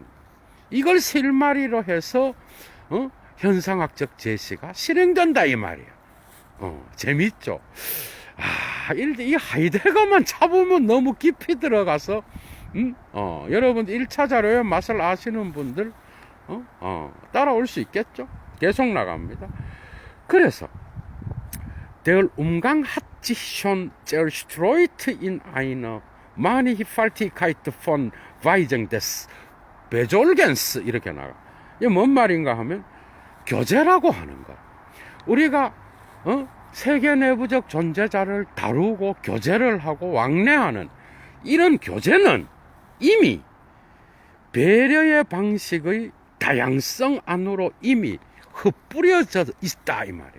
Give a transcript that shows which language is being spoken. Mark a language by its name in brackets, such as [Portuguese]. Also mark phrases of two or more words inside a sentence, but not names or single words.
[Korean] 이걸 실마리로 해서 현상학적 제시가 실행된다 이 말이야. 재밌죠. 이 하이데거만 잡으면 너무 깊이 들어가서 여러분 1차 자료의 맛을 아시는 분들 따라올 수 있겠죠. 계속 나갑니다. [German] 그래서 Der Umgang hat sich schon zerstreut in einer Mannigfaltigkeit von Weisung des Besorgens. [Korean] 이렇게 나가. 이게 뭔 말인가 하면 교제라고 하는 거. 우리가 세계 내부적 존재자를 다루고 교제를 하고 왕래하는 이런 교제는 이미 배려의 방식의 다양성 안으로 이미 흩뿌려져 있다 이 말이에요.